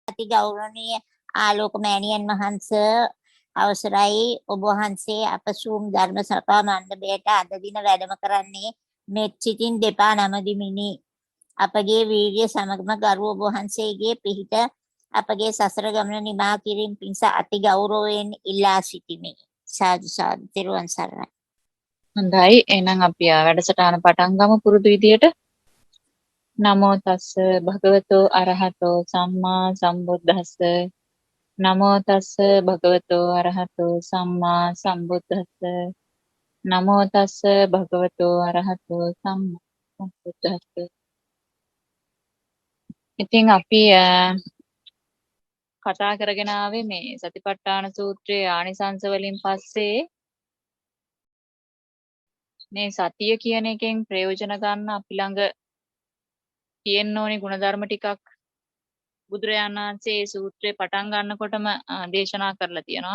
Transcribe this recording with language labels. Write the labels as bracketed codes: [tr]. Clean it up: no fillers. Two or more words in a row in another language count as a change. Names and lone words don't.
[si] අති ගෞරවනීය ආලෝක මෑණියන් වහන්සේ අවසරයි ඔබ වහන්සේ අප සූම් ධර්ම සභා මණ්ඩපයට අද දින වැඩම කරන්නේ මෙත් සිතින් දෙපා නමදිමිනි. අපගේ වීර්ය සමගම ගරු ඔබ වහන්සේගේ පිහිට අපගේ සසර ගමන නිමා කිරීම පිණිස අති ගෞරවයෙන් ඉල්ලා සිටිමි. සාදු සාදු. තෙරුවන් සරණයි. හොඳයි එහෙනම් අපි වැඩසටහන පටන් ගමු පුරුදු විදියට. [pi] නමෝ තස්ස භගවතෝ අරහතෝ සම්මා සම්බුද්දස්ස නමෝ තස්ස භගවතෝ අරහතෝ සම්මා සම්බුද්දස්ස නමෝ තස්ස භගවතෝ අරහතෝ සම්මා සම්බුද්දස්ස. [si] ඉතින් අපි කතා කරගෙන ආවේ මේ සතිපට්ඨාන සූත්‍රයේ ආනිසංස වලින් පස්සේ මේ සතිය කියන එකෙන් ප්‍රයෝජන ගන්න අපි ළඟ තියෙන්න ඕනේ ಗುಣධර්ම ටිකක් බුදුරජාණන් වහන්සේ මේ සූත්‍රේ පටන් ගන්නකොටම දේශනා කරලා තියෙනවා.